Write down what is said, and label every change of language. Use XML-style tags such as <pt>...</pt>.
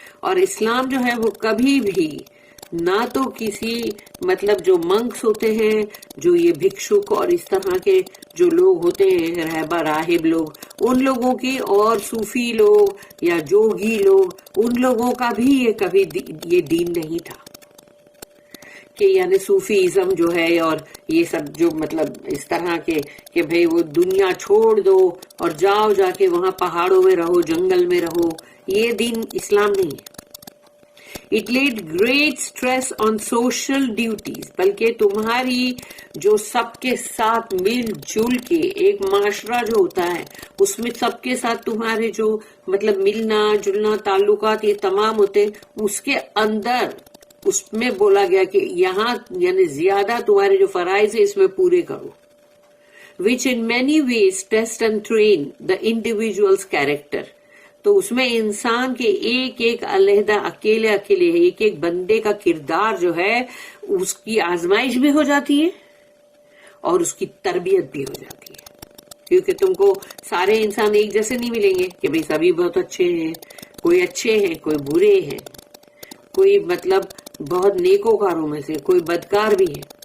<ur>اور اسلام جو ہے وہ کبھی بھی نہ تو کسی مطلب جو منکس ہوتے ہیں جو یہ بھکشک اور اس طرح کے جو لوگ ہوتے ہیں راہب لوگ, ان لوگوں کی, اور صوفی لوگ یا جوگی لوگ ان لوگوں کا بھی یہ کبھی یہ دین نہیں تھا کہ یعنی صوفیزم جو ہے اور یہ سب جو مطلب اس طرح کے کہ بھئی وہ دنیا چھوڑ دو اور جاؤ جا کے وہاں پہاڑوں میں رہو, جنگل میں رہو, یہ دین اسلام نہیں ہے.</ur> <en>It laid great stress on social duties.</en> <ur>بلکہ تمہاری جو سب کے ساتھ مل جل کے ایک معاشرہ جو ہوتا ہے اس میں سب کے ساتھ تمہارے جو مطلب ملنا جلنا تعلقات یہ تمام ہوتے ہیں, اس کے اندر اس میں بولا گیا کہ یہاں یعنی زیادہ تمہارے جو فرائض ہیں اس میں پورے کرو.</ur> <en>Which in many ways test and train the individual's character.</en> <ur>تو اس میں انسان کے ایک ایک علیحدہ اکیلے ایک ایک بندے کا کردار جو ہے اس کی آزمائش بھی ہو جاتی ہے اور اس کی تربیت بھی ہو جاتی ہے، کیونکہ تم کو سارے انسان ایک جیسے نہیں ملیں گے کہ بھئی سبھی بہت اچھے ہیں، کوئی اچھے ہیں، کوئی برے ہیں، کوئی مطلب بہت نیکوکاروں میں سے کوئی بدکار بھی ہے.</ur>